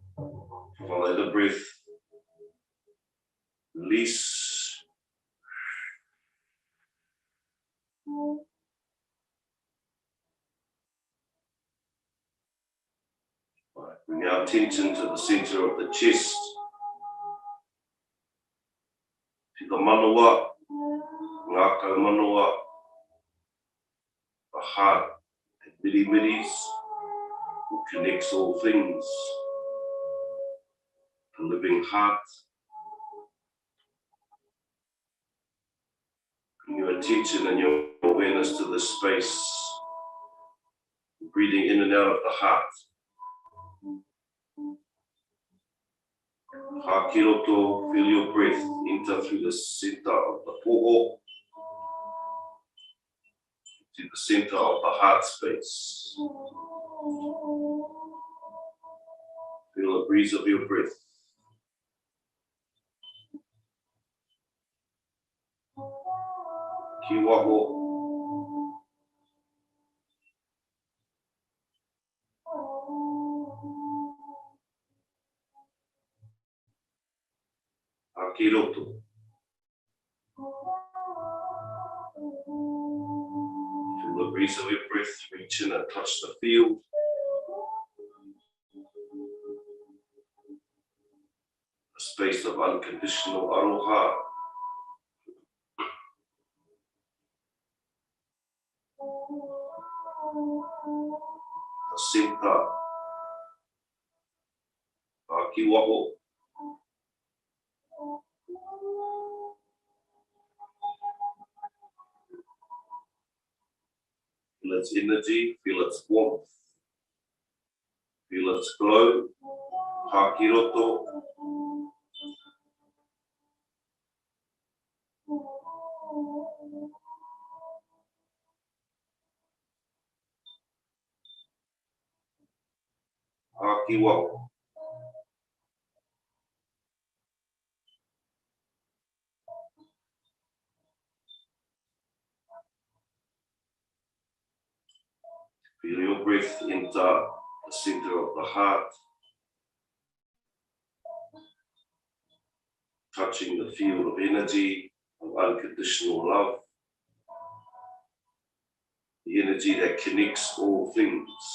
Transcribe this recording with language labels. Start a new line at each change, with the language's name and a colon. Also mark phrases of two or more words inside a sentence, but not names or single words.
English: Follow the breath. Release. Right. Bring our attention to the center of the chest.
Māori: Tika manawa, ngākau manawa,
English: the heart, the miri-miris, who connects all things. The living heart. Bring your attention and your awareness to this space. Breathing in and out of the heart. Hākiroto, feel your breath enter through the center of the poho to the center of the heart space. Feel the breeze of your breath.
Māori: Ki waho. Hākiroto.
English: Feel the breeze of your breath reach in and touch the field. A space of unconditional aroha. The center.
Māori: Ki waho.
English: Feel its energy, feel its warmth, feel its glow.
Māori: Hākiroto. Hāki waho.
English: Feel your breath enter the center of the heart, touching the field of energy of unconditional love, the energy that connects all things.